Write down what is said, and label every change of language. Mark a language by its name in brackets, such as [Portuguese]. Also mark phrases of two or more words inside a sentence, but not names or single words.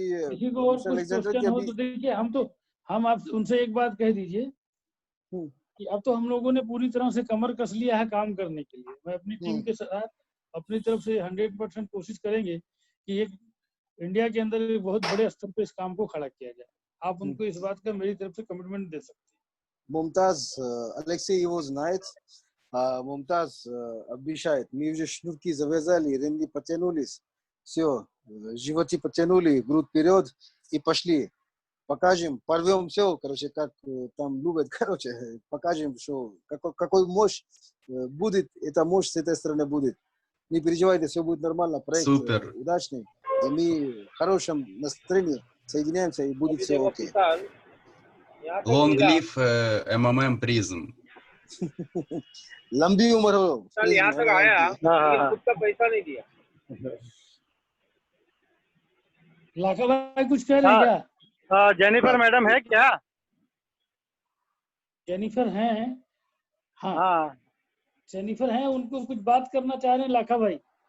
[Hindi] किसी को और कुछ क्वेश्चन हो तो देखिए, हम आप उनसे एक बात कह दीजिए कि अब तो हम लोगों ने पूरी तरह से कमर कस लिया है काम करने के लिए। मैं अपनी टीम के साथ अपनी तरफ से 100% कोशिश करेंगे कि एक इंडिया के अंदर एक बहुत बड़े स्तर पे इस काम को खड़ा किया जाए। आप उनको इस बात का मेरी तरफ से कमिटमेंट दे सकते हैं। [Russian] मुमताज Alexei его знает, Мумтаз обещает. Мы уже шнурки завязали, ремни потянулись, все, животи потянули, грудь вперед и пошли. Покажем, порвем все, короче, как там любят, короче, покажем, что какой мощь будет, эта мощь с этой стороны будет. Не переживайте, все будет нормально, проект Супер. удачный, и мы в хорошем настроении соединяемся, и будет все окей. [English] Long live MMM Prism. [Hindi] लंबी उम्र हो। कल यहाँ तक आया, लेकिन खुद का पैसा नहीं दिया। लाखा भाई कुछ कह रहे हैं क्या? जेनिफर मैडम है क्या? जेनिफर हैं, हाँ जेनिफर हैं, उनको कुछ बात करना चाह रहे हैं लाखा भाई।